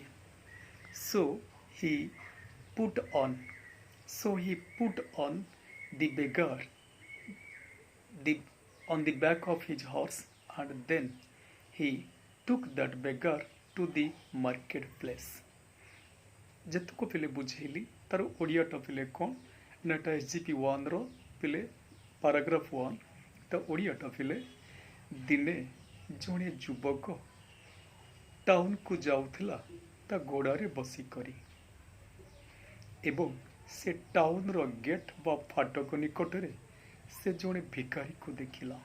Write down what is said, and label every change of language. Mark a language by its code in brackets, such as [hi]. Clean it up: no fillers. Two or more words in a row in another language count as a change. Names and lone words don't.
[en] So he put on the beggar on the back of his horse, and then he took that beggar to the marketplace. [or] ଯେତକ ପିଲେ ବୁଝେଇଲି ତାର ଓଡ଼ିଆଟା ପିଲେ କ'ଣ ନା ଏଟା SGP 1ର ପିଲେ ପାରାଗ୍ରାଫ 1 ତା ଓଡ଼ିଆଟା ପିଲେ ଦିନେ ଜଣେ ଯୁବକ ଟାଉନକୁ ଯାଉଥିଲା ତା ଘୋଡ଼ାରେ ବସିକରି ଏବଂ ସେ ଟାଉନର ଗେଟ୍ ବା ଫାଟକ ନିକଟରେ ସେ ଜଣେ ଭିକାରୀକୁ ଦେଖିଲା।